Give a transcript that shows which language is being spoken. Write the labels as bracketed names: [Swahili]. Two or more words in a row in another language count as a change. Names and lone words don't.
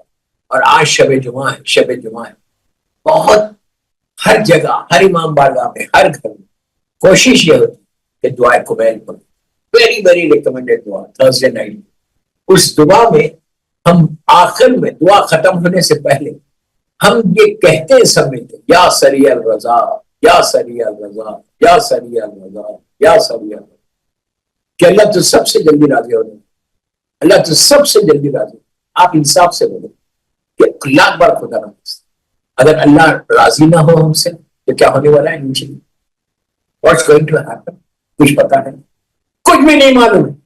[Urdu] اور آج شب جمعہ ہے، شب جمعہ ہے، بہت ہر جگہ، ہر امام بارگاہ میں، ہر گھر میں کوشش یہ ہوتی کہ دعائے قبیل پڑھو، [English] very very recommended [Urdu] دعا [English] Thursday night. [Urdu] اس دعا میں ہم آخر میں دعا ختم ہونے سے پہلے ہم یہ کہتے ہیں سب ملتے، [Arabic] یا سریع الرضا، یا سریع الرضا، یا سریع الرضا، یا سریع الرضا، [Urdu] کہ اللہ تو سب سے جلدی راضی ہونے، اللہ تو سب سے جلدی راضی۔ آپ انصاف سے بولو کہ لاکھ بار خدا نہ، اگر اللہ راضی نہ ہو ہم سے تو کیا ہونے والا ہے نیچے؟ [English] what's going to happen? [Urdu] کچھ پتا ہے؟ کچھ بھی نہیں معلوم ہے۔